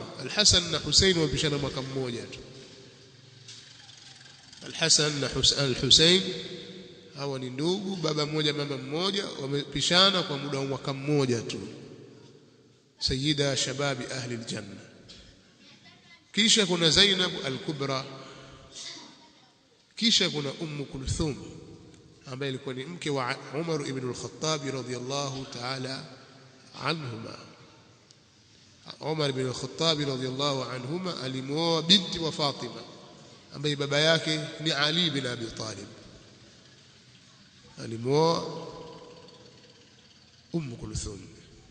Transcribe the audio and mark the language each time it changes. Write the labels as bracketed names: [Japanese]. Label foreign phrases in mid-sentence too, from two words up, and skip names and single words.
[Swahili] Al-Hasan na Husayn wamepishana mwaka mmoja tu. Al-Hasan na Al-Husayn hawa ni ndugu, baba mmoja mama mmoja, wamepishana kwa muda wa mwaka mmoja tu. [Arabic] سيدا شباب أهل الجنة. [Swahili] Kisha kuna Zainab al-Kubra, kisha kuna Ummu Kulthum ambaye alikuwa ni mke wa Umar ibn al-Khattab [Arabic] رضي الله تعالى عنهما. [Swahili] Umar ibn al-Khattab [Arabic] رضي الله عنهما [Swahili] alimuoa binti wa Fatima ambaye baba yake ni Ali ibn Abi Talib. Alimuoa Ummu Kulthum.